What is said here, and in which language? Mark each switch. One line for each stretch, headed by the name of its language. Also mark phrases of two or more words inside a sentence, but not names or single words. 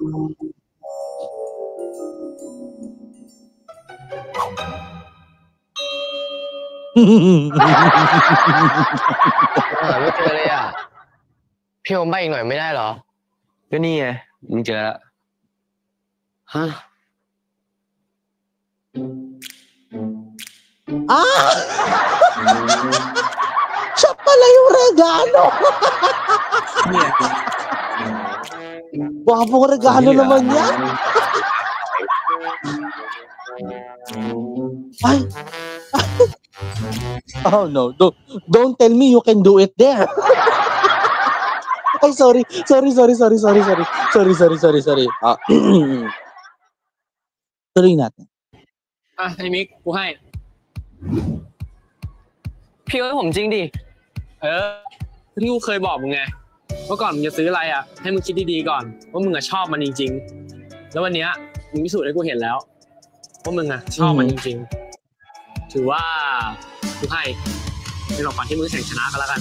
Thai: ไม่เจอเลยอ่ะพี่โอมไปอีกหน่อยไม่ได้เหรอก็นี่ไงมึงเจอแล้วฮะ
Filipino: Ah! Siya pala yung regalo! Wapong regalo naman yan! Ay!
English: Oh no, don't tell me you can do it there!
Filipino: Ay, sorry. Tuloy natin.
Thai: อ่ะไอ้มิกกูให้ พี่โอมผมจริงดิ ที่กูเคยบอกมึงไงว่าก่อนมึงจะซื้ออะไรอ่ะให้มึงคิดดีๆก่อนว่ามึงอะชอบมันจริงๆแล้ววันเนี้ยมึงพิสูจน์ให้กูเห็นแล้วว่ามึงอะชอบมันจริงๆถือว่ากูให้เป็นของขวัญที่มึงแข่งชนะกันแล้วกัน